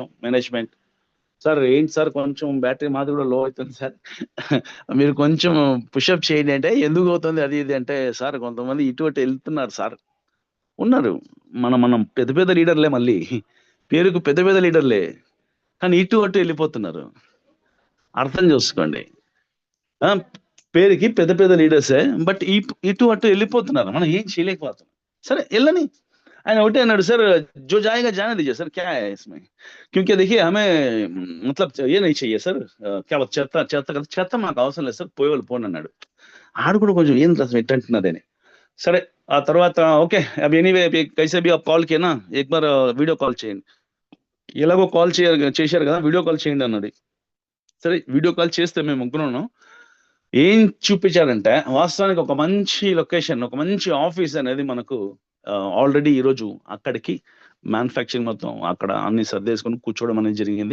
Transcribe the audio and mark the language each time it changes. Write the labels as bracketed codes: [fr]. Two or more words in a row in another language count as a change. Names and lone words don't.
[te] మేనేజ్మెంట్ సార్, ఏంటి సార్ కొంచెం బ్యాటరీ మాది కూడా లో అవుతుంది సార్, మీరు కొంచెం పుషప్ చేయండి అంటే, ఎందుకు అవుతుంది అది ఇది అంటే, సార్ కొంతమంది ఇటువంటి వెళ్తున్నారు సార్, ఉన్నారు మనం పెద్ద లీడర్లే, మళ్ళీ పేరుకు పెద్ద లీడర్లే, కానీ ఇటు వెళ్ళిపోతున్నారు. అర్థం చేసుకోండి, పేరుకి పెద్ద లీడర్సే, బట్ ఇటు వెళ్ళిపోతున్నారు. మనం ఏం చేయలేకపోతున్నాం. సరే వెళ్ళని, ఆయన ఒకటే అన్నాడు, సార్ [hi] जो जाएगा जाने दीजिए सर, क्या है इसमें, क्योंकि देखिए हमें मतलब ये नहीं चाहिए सर, क्या [te] చెత్త మాకు అవసరం లేదు సార్, పోయేవాళ్ళు పోను అన్నాడు. ఆడు కూడా కొంచెం ఏం అసలు ఎట్టంటున్నదని. సరే ఆ తర్వాత ఓకే, [hi] अब एनीवे कैसे भी आप कॉल किया ना, एक बार [te] వీడియో కాల్ చేయండి, ఎలాగో కాల్ చేశారు కదా, వీడియో కాల్ చేయండి అన్నది. సరే వీడియో కాల్ చేస్తే మేము ముగ్గురును ఏం చూపించారంటే, వాస్తవానికి ఒక మంచి లొకేషన్, ఒక మంచి ఆఫీస్ అనేది మనకు ఆల్రెడీ ఈరోజు అక్కడికి మ్యానుఫ్యాక్చరింగ్ మొత్తం అక్కడ అన్ని సర్దేసుకొని కూర్చోవడం అనేది జరిగింది.